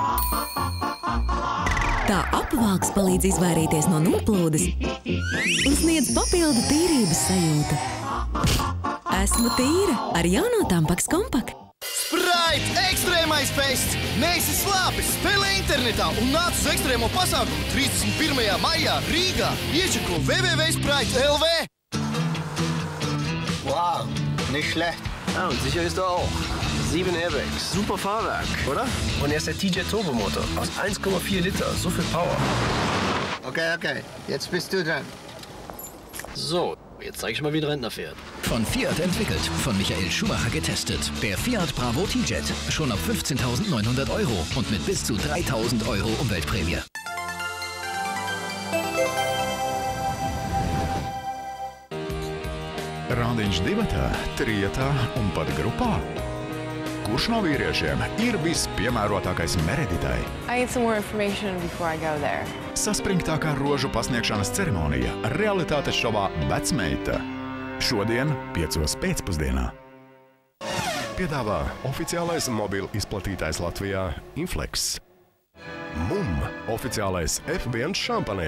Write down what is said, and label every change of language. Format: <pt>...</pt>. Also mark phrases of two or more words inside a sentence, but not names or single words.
<lv>Tā apvalks palīdz izvairīties no noplūdes un sniedz papildu tīrības sajūtu. Esmu tīra ar jauno Tampax Compact. Sprite! Ekstrēmais fests! Neesi slāpis! Spēlē internetā un nāc uz ekstrēmo pasākumu 31. maijā Rīgā! Iečeko www.sprite.lv.</lv> <de>Wow, nicht schlecht. Ja, und sicher ist er auch. 7 Airbags, super Fahrwerk, oder? Und er ist der TJ Turbomotor aus 1,4 Liter, so viel Power. Okay, jetzt bist du dran. So, jetzt zeig ich mal, wie ein Rentner fährt. Von Fiat entwickelt, von Michael Schumacher getestet. Der Fiat Bravo T-Jet. Schon ab 15.900 € und mit bis zu 3.000 € Umweltprämie.</de> <lv>Randiņš divatā, trietā un pat grupā. Kurš no vīriešiem ir vispiemērotākais Mereditai?</lv> <en>I need some more information before I go there.</en> <lv>Saspringtākā rožu pasniegšanas ceremonija realitātes šovā Vecmeita. Šodien 5 pēcpusdienā. Piedāvā oficiālais mobila izplatītājs Latvijā Inflex. Mum, oficiālais F1 šampanietis.</lv>